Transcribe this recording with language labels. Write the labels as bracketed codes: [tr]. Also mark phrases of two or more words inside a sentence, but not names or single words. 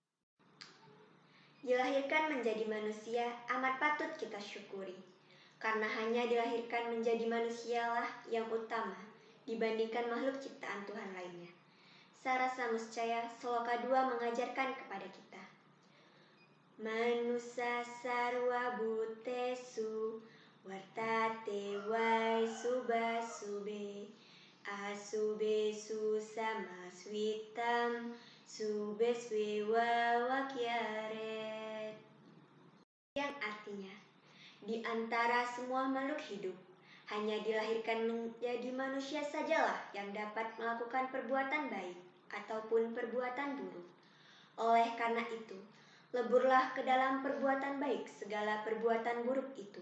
[id] Dilahirkan menjadi manusia amat patut kita syukuri. Karena hanya dilahirkan menjadi manusialah yang utama dibandingkan makhluk ciptaan Tuhan lainnya. Sarasa Muscaya Sloka 2 mengajarkan kepada kita, [sa] Manusa sarwa bhutesu vartate vai subha sube asube susama switam sube swewa wakyaret. [id] Yang artinya, di antara semua makhluk hidup, hanya dilahirkan menjadi manusia sajalah yang dapat melakukan perbuatan baik ataupun perbuatan buruk. Oleh karena itu, leburlah ke dalam perbuatan baik segala perbuatan buruk itu.